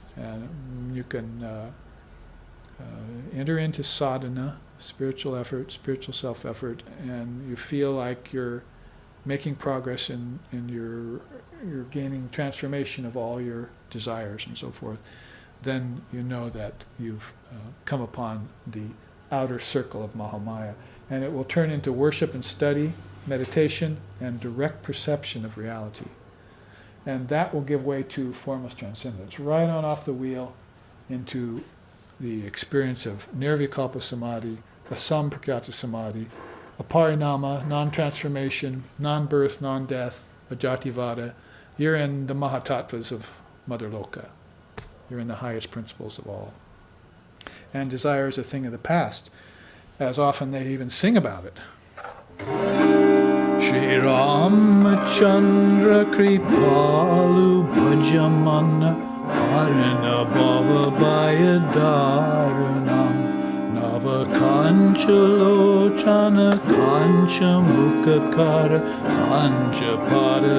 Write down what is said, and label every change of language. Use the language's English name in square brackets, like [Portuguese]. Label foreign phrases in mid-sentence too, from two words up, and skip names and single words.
[English] And you can enter into sadhana, spiritual effort, spiritual self-effort, and you feel like you're making progress in your gaining transformation of all your desires and so forth, then you know that you've come upon the outer circle of Mahamaya. And it will turn into worship and study, meditation, and direct perception of reality. And that will give way to formless transcendence, right on off the wheel into the experience of [Sanskrit] निर्विकल्प समाधि, असम्प्रख्यात समाधि, अपरिणाम, [English] non-transformation, non-birth, non-death, [Sanskrit] अजाति वाद. [English] You're in the mahatattvas of Mother Loka. You're in the highest principles of all. And desire is a thing of the past, as often they even sing about it. [Sanskrit] श्री रामचन्द्र कृपालु भजमन परिन भव भय दरणम् भव कञ्चलोचन कञ्च मुककर कञ्च पद